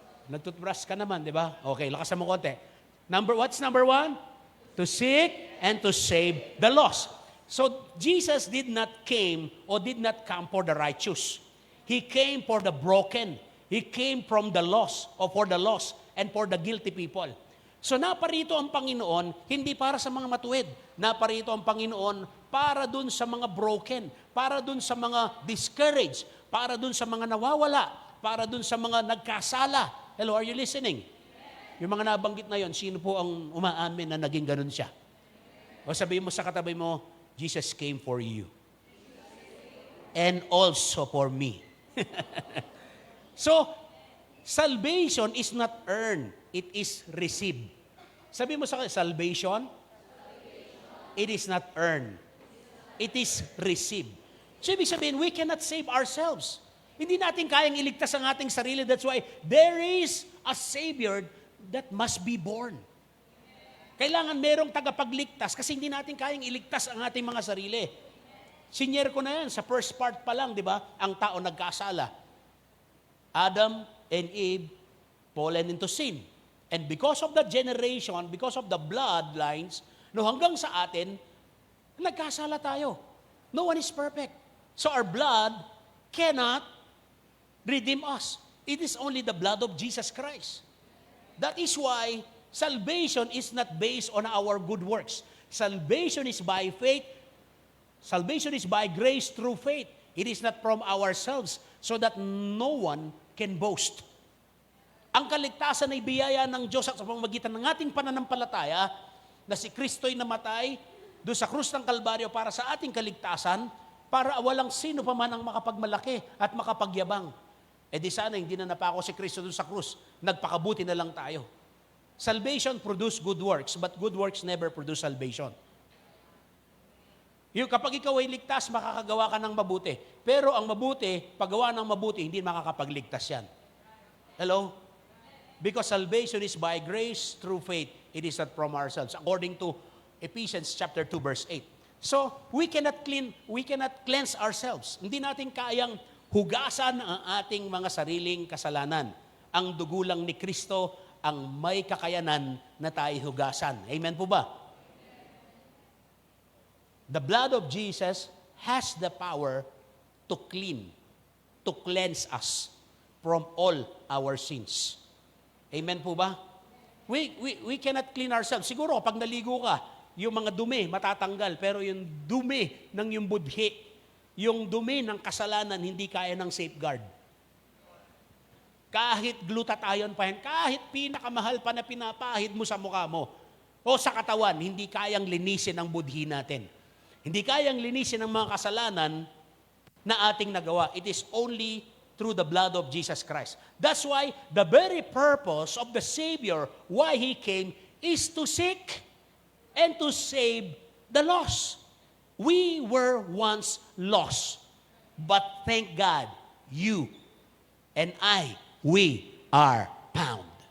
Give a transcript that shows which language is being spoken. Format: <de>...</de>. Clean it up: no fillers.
<tl>Nagtutbrush ka naman, di ba? Okay, lakasan mo konti.</tl> <en>What's number one? To seek and to save the lost. So Jesus did not come for the righteous. He came for the broken. He came from the lost, or for the lost, and for the guilty people.</en> <tl>So naparito ang Panginoon, hindi para sa mga matuwid. Naparito ang Panginoon para dun sa mga broken, para dun sa mga discouraged, para dun sa mga nawawala, para dun sa mga nagkasala.</tl> <en>Hello, are you listening?</en> <tl>Yung mga nabanggit na yon, sino po ang umaamin na naging ganun siya? O sabihin mo sa katabi mo,</tl> <en>Jesus came for you. And also for me. So, salvation is not earned. It is received.</en> <tl>Sabi mo sa akin,</tl> <en>salvation, it is not earned. It is received. So,</en> <tl>ibig sabihin,</tl> <en>we cannot save ourselves.</en> <tl>Hindi natin kayang iligtas ang ating sarili.</tl> <en>That's why there is a Savior that must be born.</en> <tl>Kailangan merong tagapagligtas kasi hindi natin kayang iligtas ang ating mga sarili. Sinyer ko na yan sa first part pa lang, di ba? Ang tao nagkasala.</tl> <en>Adam and Eve fallen into sin. And because of the generation, because of the bloodlines, no,</en> <tl>hanggang sa atin, nagkasala tayo.</tl> <en>No one is perfect. So our blood cannot redeem us. It is only the blood of Jesus Christ. That is why salvation is not based on our good works. Salvation is by faith. Salvation is by grace through faith. It is not from ourselves, so that no one can boast.</en> <tl>Ang kaligtasan ay biyaya ng Diyos at sa pamamagitan ng ating pananampalataya na si Kristo'y namatay doon sa krus ng Kalbaryo para sa ating kaligtasan, para walang sino pa man ang makapagmalaki at makapagyabang. E di sana hindi na napako si Kristo doon sa krus, nagpakabuti na lang tayo.</tl> <en>Salvation produce good works, but good works never produce salvation.</en> <tl>Yung kapag ikaw ay ligtas, makakagawa ka ng mabuti. Pero ang mabuti, paggawa ng mabuti, hindi makakapagligtas yan.</tl> <en>Hello? Because salvation is by grace through faith. It is not from ourselves. According to Ephesians chapter 2, verse 8. So, we cannot cleanse ourselves.</en> <tl>Hindi natin kayang hugasan ang ating mga sariling kasalanan. Ang dugo lang ni Kristo ang may kakayanan na tayo hugasan. Amen po ba?</tl> <en>The blood of Jesus has the power to cleanse us from all our sins.</en> <tl>Amen po ba?</tl> <en>We cannot clean ourselves.</en> <tl>Siguro kapag naligo ka, yung mga dumi matatanggal, pero yung dumi ng yung budhi, yung dumi ng kasalanan, hindi kaya ng safeguard. Kahit glutathione pa yan, kahit pinakamahal pa na pinapahid mo sa mukha mo, o sa katawan, hindi kayang linisin ang budhi natin. Hindi kayang linisin ang mga kasalanan na ating nagawa.</tl> <en>It is only through the blood of Jesus Christ. That's why the very purpose of the Savior, why He came, is to seek and to save the lost. We were once lost, but thank God, you and we are found.</en>